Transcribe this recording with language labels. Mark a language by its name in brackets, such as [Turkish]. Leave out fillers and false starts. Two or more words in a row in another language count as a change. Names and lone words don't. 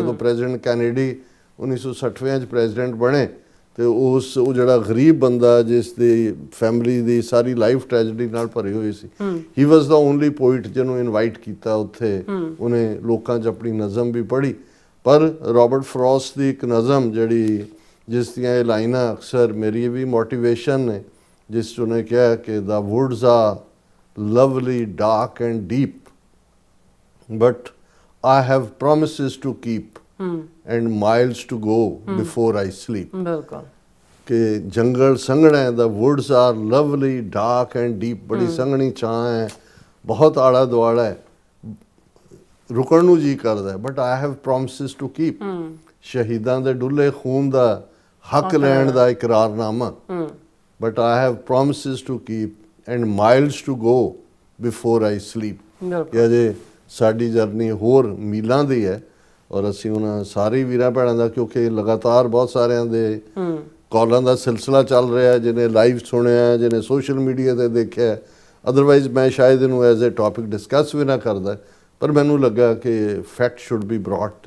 [Punjabi] ਜਦੋਂ ਪ੍ਰੈਜ਼ੀਡੈਂਟ ਕੈਨੇਡੀ 1960 'ਚ ਪ੍ਰੈਜ਼ੀਡੈਂਟ ਬਣੇ ਤੇ ਉਹ ਜਿਹੜਾ ਗਰੀਬ ਬੰਦਾ ਜਿਸ ਦੀ ਫੈਮਿਲੀ ਦੀ ਸਾਰੀ [English] life tragedy [Punjabi] ਨਾਲ ਭਰੀ ਹੋਈ ਸੀ, [English] he was the only poet [Punjabi] ਜਿਹਨੂੰ ਇਨਵਾਈਟ ਕੀਤਾ ਉੱਥੇ। ਉਹਨੇ ਲੋਕਾਂ 'ਚ ਆਪਣੀ ਨਜ਼ਮ ਵੀ ਪੜ੍ਹੀ, ਪਰ ਰੋਬਰਟ ਫਰੋਸਟ ਦੀ ਇੱਕ ਨਜ਼ਮ ਜਿਹੜੀ ਜਿਸ ਦੀਆਂ ਇਹ ਲਾਈਨਾਂ ਅਕਸਰ ਮੇਰੀ ਵੀ ਮੋਟੀਵੇਸ਼ਨ ਨੇ, ਜਿਸ 'ਚ ਉਹਨੇ ਕਿਹਾ ਕਿ [English] the woods are lovely, dark and deep, but I have promises to keep and miles to go before I sleep. [Punjabi] ਬਿਲਕੁਲ ਕਿ ਜੰਗਲ ਸੰਘਣਾ ਹੈ, [English] the woods are lovely, dark and deep, [Punjabi] ਬੜੀ ਸੰਘਣੀ ਛਾਂ ਹੈ, ਬਹੁਤ ਆਲਾ ਦੁਆਲਾ ਹੈ, ਰੁਕਣ ਨੂੰ ਜੀ ਕਰਦਾ ਹੈ, [English] but I have promises to keep. [Punjabi] ਸ਼ਹੀਦਾਂ ਦੇ ਡੁੱਲੇ ਖੂਨ ਦਾ ਹੱਕ ਲੈਣ ਦਾ ਇਕਰਾਰਨਾਮਾ, [English] but I have promises to keep and miles to go before I sleep. [Punjabi] ਕਿ ਅਜੇ ਸਾਡੀ ਜਰਨੀ ਹੋਰ ਮੀਲਾਂ ਦੀ ਹੈ, ਔਰ ਅਸੀਂ ਉਹਨਾਂ ਸਾਰੇ ਵੀਰਾਂ ਭੈਣਾਂ ਦਾ, ਕਿਉਂਕਿ ਲਗਾਤਾਰ ਬਹੁਤ ਸਾਰਿਆਂ ਦੇ ਕਾਲਾਂ ਦਾ ਸਿਲਸਿਲਾ ਚੱਲ ਰਿਹਾ, ਜਿਹਨੇ ਲਾਈਵ ਸੁਣਿਆ, ਜਿਹਨੇ [English] social media [Punjabi] ਤੇ ਦੇਖਿਆ, ਅਦਰਵਾਈਜ਼ ਮੈਂ ਸ਼ਾਇਦ ਇਹਨੂੰ [English] as a topic discuss [Punjabi] ਵੀ ਨਾ ਕਰਦਾ, ਪਰ ਮੈਨੂੰ ਲੱਗਾ ਕਿ [English] fact should be brought